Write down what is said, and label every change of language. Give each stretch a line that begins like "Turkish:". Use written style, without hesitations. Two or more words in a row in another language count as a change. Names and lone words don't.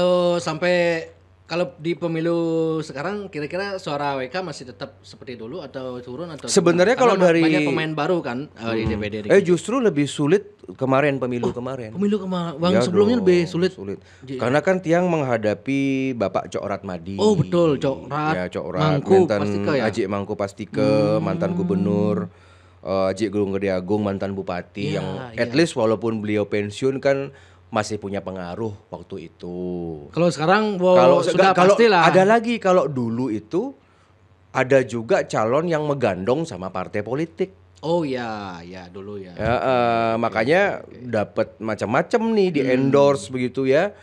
Indonesian: Kalau di pemilu sekarang kira-kira suara AWK masih tetap seperti dulu atau turun atau sebenarnya kalau dari banyak pemain baru kan di DPD. Justru lebih sulit pemilu kemarin. Pemilu kemarin, sebelumnya lebih sulit. Karena kan tiang menghadapi Bapak Cok Ratmadi. Oh betul, Cok Rat. Mantan Ajik Mangku Pastike, mantan gubernur. Ajik Gunung Gede Agung, mantan bupati yang
English: at least
Indonesian: walaupun beliau pensiun kan masih punya pengaruh waktu itu. Kalau sekarang sudah pastilah. Ada lagi, kalau dulu itu ada juga calon yang megandong sama partai politik. Oh ya dulu ya. Makanya dapat macam-macam nih di endorse begitu ya.